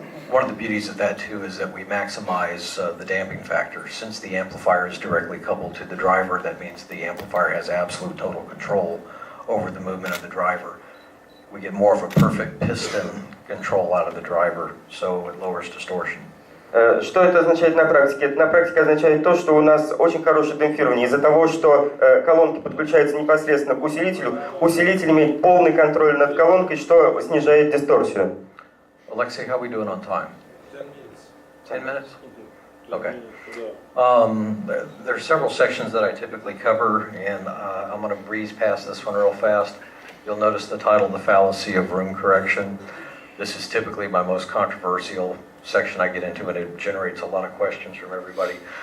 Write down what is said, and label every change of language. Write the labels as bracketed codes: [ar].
[en] One of the beauties of that too is that we maximize the damping factor. Since the amplifier is directly coupled to the driver, that means the amplifier has absolute total control over the movement of the driver. We get more of a perfect piston control out of the driver, so it lowers distortion. [ru] Что это означает на практике? Это на практике означает то, что у нас очень хорошее демпфирование. Из-за того, что колонки подключаются непосредственно к усилителю, усилитель имеет полный контроль над колонкой, что снижает дисторсию. [en] Alexei, how are we doing on time? 10 minutes. 10 minutes? Okay. There are several sections that I typically cover, and I'm going to breeze past this one real fast. You'll notice the title, The Fallacy of Room Correction. This is typically my most controversial section I get into, and it generates a lot of questions from everybody.